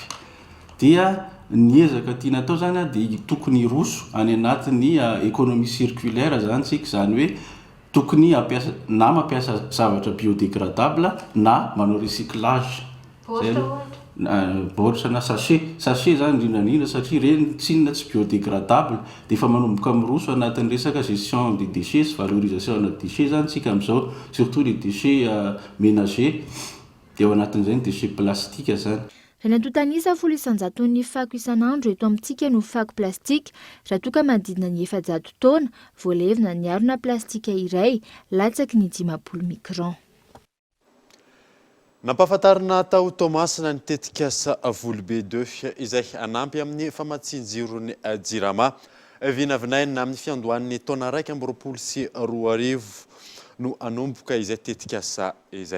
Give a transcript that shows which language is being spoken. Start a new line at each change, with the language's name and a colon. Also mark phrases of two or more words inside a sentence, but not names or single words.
Malagasy: Dia ny ezaka tiana atao zany dia tokony roso any anatin'ny
French: économie circulaire
Malagasy: zany tsika zany hoe tokony mampiasa zavatra biodégradable na manao recyclage. Baoritra na sachet zany indrindrandrindra satria ireny tsinona tsy biodégradable dia efa manomboka miroso anatin'ny resaka
French: gestion des déchets
Malagasy: sy valorisation na déchets zany tsika amin'izao
French: surtout les déchets ménagers
Malagasy: dia ao anatin'izay ny
French: déchets plastique
Malagasy: zany. Raha nantontanisa 100 ny fako isan'andro eto amintsika no fako plastika raha toa ka manodidina ny 700 taona voalevina ny harona plastika iray latsaky ny 50 micron. Nampahafantarina tao Tomasina ny tetikasa Volobe 2 izay anampy amin'ny famatsin-jirony Jirama vinavinaina amin'ny fiandohan'ny taona 2024 no anomboka izay tetikasa izay.